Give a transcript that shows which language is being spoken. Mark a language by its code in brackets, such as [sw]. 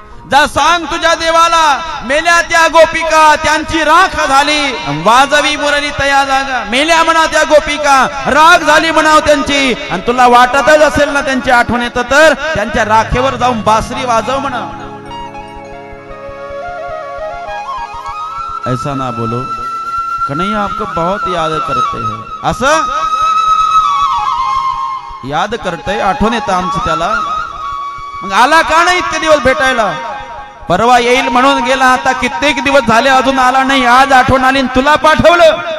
[mr] जा सांग तुझ्या देवाला, मेल्या त्या गोपिका त्यांची राख झाली, वाजवी मुरली तया जागा। मेल्या म्हणा त्या गोपिका, राख झाली म्हणाव त्यांची, आणि तुला वाटतच असेल ना त्यांची आठवण येतं तर त्यांच्या राखेवर जाऊन बासरी वाजव म्हणा। [hi] ऐसा ना बोलो, कन्हैया आपको बहुत याद करते हैं। [mr] असं [hi] याद करते, [mr] आठवण येतं आमची त्याला। मग आला का नाही इतके दिवस भेटायला? परवा येईल म्हणून गेला, आता कित्येक दिवस झाले अजून आला नाही। आज आठवण आली तुला पाठवलं।